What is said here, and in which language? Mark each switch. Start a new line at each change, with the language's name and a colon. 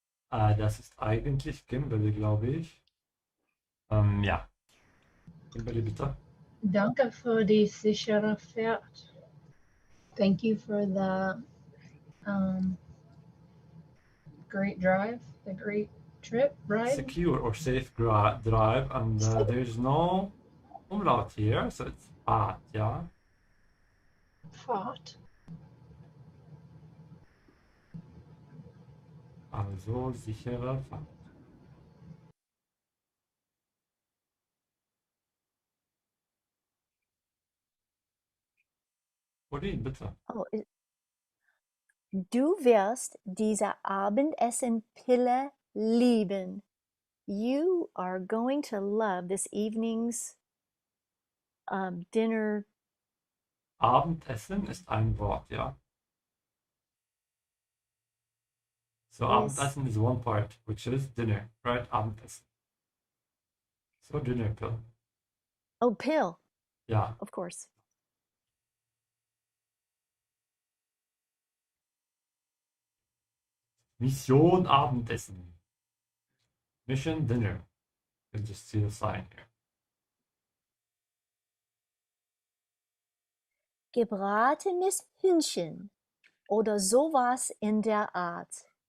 German: Das ist eigentlich Kimberly, glaube ich. Ja. Kimberly, bitte. Danke für die sichere Fahrt.
English: Thank you for the great drive, the great trip, ride. Secure or safe drive, and there's no umlaut here, so it's Fahrt, ja.
German: Fahrt. Also sichere Fahrt. Odin, bitte. Oh, du wirst diese Abendessen-Pille lieben.
English: You are going to love this evening's dinner.
German: Abendessen ist ein Wort, ja.
English: So Abendessen is one part, which is dinner, right? Abendessen. So dinner pill. Oh, pill. Yeah. Of course.
German: Mission Abendessen.
English: Mission dinner. You can just see the sign here.
German: Gebratenes Hühnchen oder sowas in der Art.